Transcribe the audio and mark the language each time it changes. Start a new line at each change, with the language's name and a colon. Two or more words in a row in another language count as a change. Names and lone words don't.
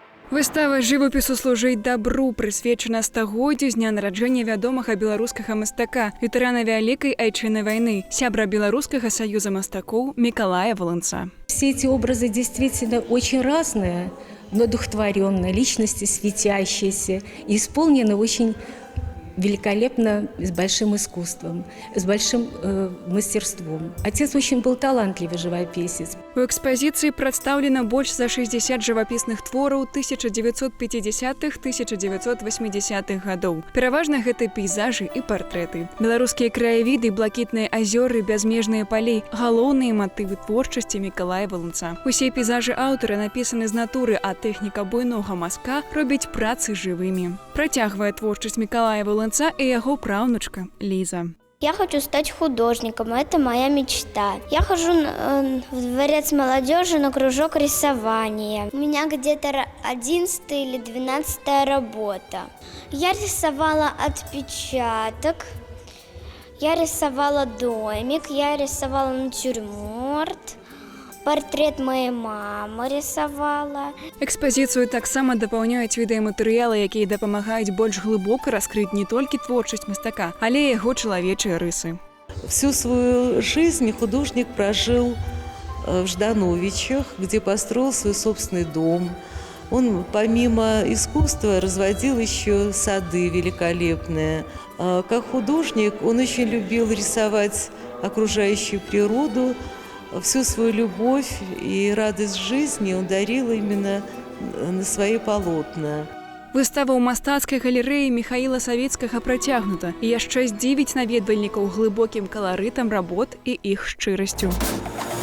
Belarusian: Выстава жывапісу служыць дабру прысвечана стагоддзю з дня нараджэння вядомага беларускага мастака, ветэрана Вялікай Айчыннай вайны, сябра Беларускага саюза мастакоў Мікалая Волынца.
Russian: Все эти образы действительно очень разные, но одухотворенные, личности светящиеся и исполнены очень великолепно, с большим искусством, с большим мастерством. Отец очень был талантливый живописец.
Belarusian: У экспазіцыі прадстаўлена больш за 60 жывапісных твораў 1950-1980-х гадоў. Пераважна гэта пейзажы і партрэты. Беларускія краявіды, блакітныя азёры, бязмежныя палі – галоўныя матывы творчасці Мікалая Волынца. Усе пейзажы аўтара напісаны з натуры, а тэхніка буйнога мазка робіць працы жывымі. Працягвае творчасць Мікалая Волынца і яго праўнучка Ліза.
Russian: Я хочу стать художником, это моя мечта. Я хожу в дворец молодежи на кружок рисования. У меня где-то 11 или 12 работа. Я рисовала отпечаток, я рисовала домик, я рисовала натюрморт. Портрет моей мамы рисовала.
Belarusian: Экспазіцыю таксама дапаўняюць відэаматэрыялы, якія дапамагаюць больш глыбока раскрыць не толькі творчасць мастака, але і яго чалавечыя рысы.
Russian: Всю свою жизнь художник прожил в Ждановичах, где построил свой собственный дом. Он помимо искусства разводил еще сады великолепные. Как художник он очень любил рисовать окружающую природу. Всю свою любовь и радость жизни он дарил именно на свои полотна.
Belarusian: Выстава ў мастацкай галерэі Міхаіла Савецкага працягнута і яшчэ здзівіць наведвальнікаў глыбокім каларытам работ і іх шчырасцю.